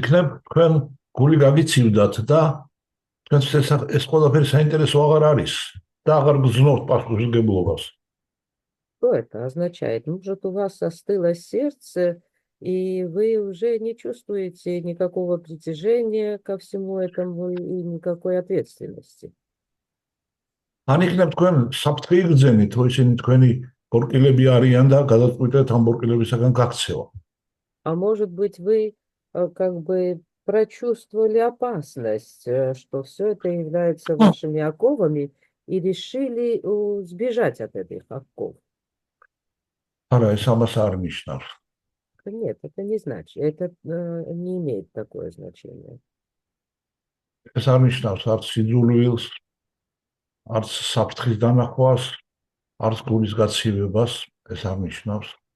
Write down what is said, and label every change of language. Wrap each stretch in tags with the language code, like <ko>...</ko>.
<ka>იქნებ თქვენ გული გაგიცივდათ და თქვენს ეს ყველაფერი საინტერესო აღარ არის და აღარ გძნობთ პასუხისმგებლობას.</ka> <ru>Что это означает? Может, у вас остыло сердце, и вы уже не чувствуете никакого притяжения ко всему этому и никакой ответственности.</ru> <ka>ან იქნებ თქვენ საფრთხე იგრძენით, რომ ისინი თქვენი ბორკილები არიან და გადაწყვიტეთ ამ ბორკილებისაგან გაქცევა.</ka> <ru>А может быть, вы как бы прочувствовали опасность, что все это является вашими оковами, и решили сбежать от этих оков.</ru> <ka>არა, ეს ამას არ ნიშნავს.</ka> <ru>Нет, это не значит, это не имеет такое значение.</ru> <ka>ეს არ ნიშნავს არც სიძულვილს, არც საფრთხის დანახვას, არც გულის გაცივებას, ეს არ ნიშნავს.</ka>